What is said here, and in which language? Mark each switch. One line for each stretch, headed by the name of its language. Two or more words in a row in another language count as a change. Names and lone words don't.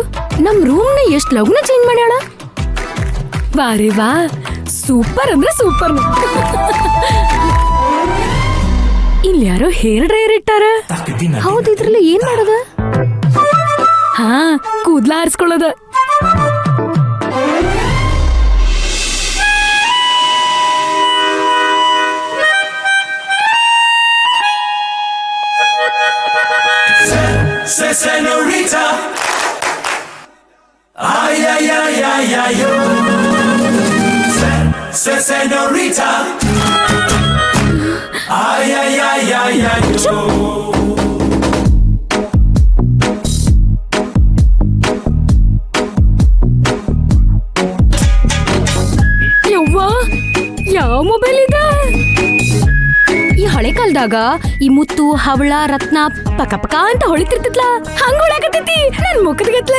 Kannada: ನಮ್ ರೂಮ್ನ ಎಷ್ಟ್ ಲಗುನ ಚೇಂಜ್ ಮಾಡ್ಯಾಳ. ಬಾರಿ ವಾ, ಸೂಪರ್ ಅಂದ್ರೆ ಸೂಪರ್. ಇಲ್ಲಿ ಯಾರೋ
English: hair dryer
Kannada: ಇಟ್ಟಾರ. ಹೌದು, ಇದ್ರಲ್ಲಿ ಏನ್ ಮಾಡೋದ? ಹಾ, ಕೂದ್ಲ ಆರಿಸ್ಕೊಳ್ಳೋದ.
Spanish: Senorita, ay ay ay ay ay yo. Senorita, ay ay ay ay ay yo.
Kannada: ಯವ್ವ, ಯಾವ ಮೊಬೈಲ್ ಇದೆ? ಈ ಹಳೆ ಕಾಲದಾಗ ಈ ಮುತ್ತು ಹವಳ ರತ್ನ ಪಕ ಪಕ ಅಂತ ಹೊಳಿತಿರ್ತಿತ್ಲ, ಹಂಗ ಹೊಳಕತೈತಿ ನನ್ ಮುಖದ ಗತ್ಲೆ.